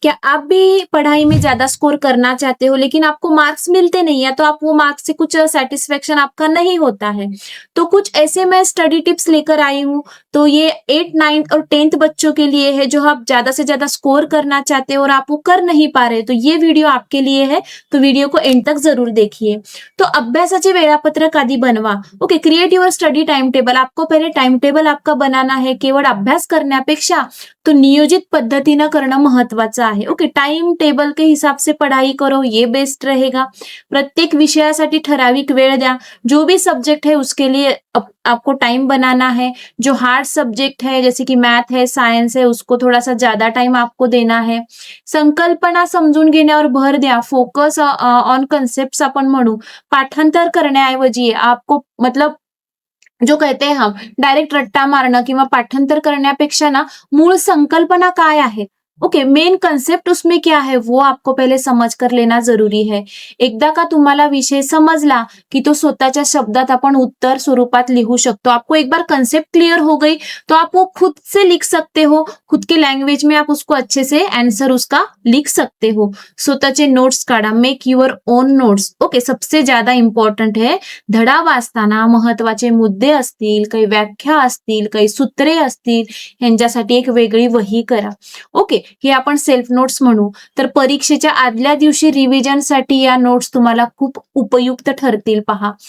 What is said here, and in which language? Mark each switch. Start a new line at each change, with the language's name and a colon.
Hindi: क्या आप भी पढ़ाई में ज्यादा स्कोर करना चाहते हो लेकिन आपको मार्क्स मिलते नहीं है, तो आप वो मार्क्स से कुछ सेटिस्फेक्शन आपका नहीं होता है, तो कुछ ऐसे मैं स्टडी टिप्स लेकर आई हूँ। तो ये 8, 9 और 10th बच्चों के लिए है जो आप ज्यादा से ज्यादा स्कोर करना चाहते हो और आप वो कर नहीं पा रहे, तो ये वीडियो आपके लिए है। तो वीडियो को एंड तक जरूर देखिए।
Marathi: तो अभ्यासाचे वेळापत्रक आधी बनवा।
English: Okay, create your study time table.
Hindi: आपको पहले टाइम टेबल आपका बनाना है।
Marathi: केवळ अभ्यास करण्यापेक्षा तो नियोजित पद्धतीनं करणं महत्वाचं आहे।
Hindi: ओके, टाइम टेबल के हिसाब से पढ़ाई करो, ये बेस्ट रहेगा।
Marathi: प्रत्येक विषयासाठी ठराविक वेळ द्या।
Hindi: जो भी सब्जेक्ट है उसके लिए आपको टाइम बनाना है। जो हार्ड सब्जेक्ट है जैसे कि मैथ है, सायन्स है, उसको थोड़ा सा ज्यादा टाइम आपको देना है।
Marathi: संकल्पना समजून घेण्यावर भर द्या।
English: focus on concept
Marathi: आपण म्हणू। पाठांतर करण्याऐवजी
Hindi: आपको मतलब जो कहते हैं हम डायरेक्ट रट्टा
Marathi: मारणं किंवा पाठांतर करण्यापेक्षा ना मूळ संकल्पना काय आहे,
Hindi: ओके, मेन कंसेप्ट उसमें क्या है वो आपको पहले समझ कर लेना जरूरी है।
Marathi: एकदा का तुम्हाला विषय समजला कि तो स्वतःच्या शब्दात आपण उत्तर स्वरूपात लिहू शकतो।
Hindi: आपको एक बार कंसेप्ट क्लियर हो गई तो आप वो खुद से लिख सकते हो। खुद के लैंग्वेज में आप उसको अच्छे से आंसर उसका लिख सकते हो।
Marathi: स्वतःचे नोट्स काढा,
English: Make your own notes.
Marathi: Okay,
Hindi: सबसे ज्यादा इंपॉर्टंट है
Marathi: धडा वाचताना महत्वाचे मुद्दे असतील, काही व्याख्या असतील, काही सूत्रे असतील, यांच्यासाठी एक वेगळी वही करा। ओके, हे आपण सेल्फ नोट्स म्हणू। तर परीक्षेच्या आदल्या दिवशी रिव्हिजनसाठी या नोट्स तुम्हाला खूप उपयुक्त ठरतील पहा।